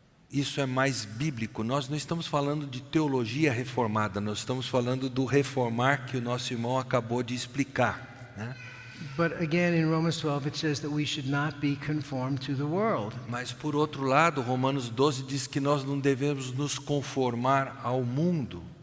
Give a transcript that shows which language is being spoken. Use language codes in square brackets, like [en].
[pt] Isso é mais bíblico. Nós não estamos falando de teologia reformada, nós estamos falando do reformar que o nosso irmão acabou de explicar, né? [en] But again, in Romans 12, it says that we should not be conformed to the world. [pt] Mas por outro lado, Romanos 12 diz que nós não devemos nos conformar ao mundo.